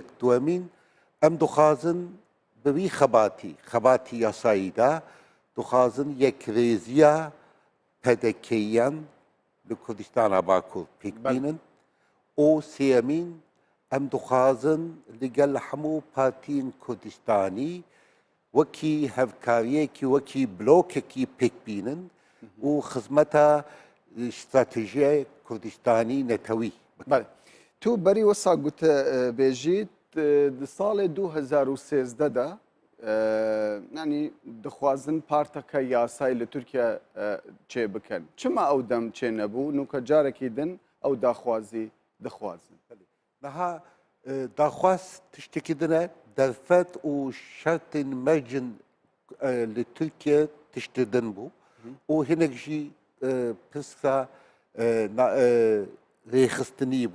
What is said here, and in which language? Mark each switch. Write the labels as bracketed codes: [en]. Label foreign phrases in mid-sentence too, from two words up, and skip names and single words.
[ku] Duhemîn em dixwazin bi vî xebatî yasayî de dixwazin yekrêziya PDKyan li Kurdistana Bakur pêk bînin û sêyemîn em dixwazin li gel hemû partiyên Kurdistanî wekî hevkariyekî wekî blokekî pêk bînin û xizmeta stratejiya Kurdistanî netewî. بله تو بەری وەسا گوتە بێژیت di salê 2013 de yanî dixwazin parteka yasayî li Tirkiye çê bikin. Çima ew dem çê nebû? Nûka carekî din ew daxwazî dixwazin. Niha daxwaz tiştekî din e derfet û şertên mecin li Tirkiye tiştî din bû û hinek jî pirsa rêxistinî bû.